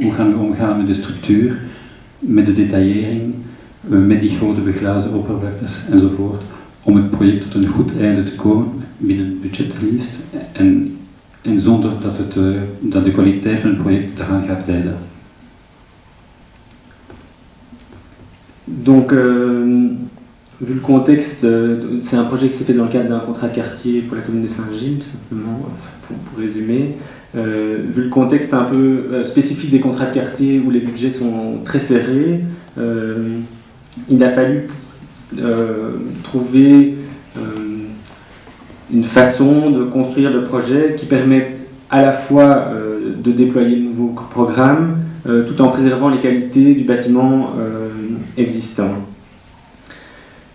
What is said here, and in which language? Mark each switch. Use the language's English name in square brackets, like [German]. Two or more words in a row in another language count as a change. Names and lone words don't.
[Dutch] Hoe gaan we omgaan met de structuur, met de detaillering, met die grote beglazen oppervlaktes enzovoort, om het project tot een goed einde te komen, binnen het budget liefst, en zonder dat de kwaliteit van het project eraan gaat leiden. [French] Donc, vu le contexte, c'est un projet qui s'est fait dans le cadre d'un contrat de quartier pour la commune de Saint-Gilles, tout simplement, pour résumer. Vu le contexte un peu spécifique des contrats de quartier où les budgets sont très serrés, il a fallu trouver une façon de construire le projet qui permette à la fois de déployer de nouveaux programmes tout en préservant les qualités du bâtiment existant.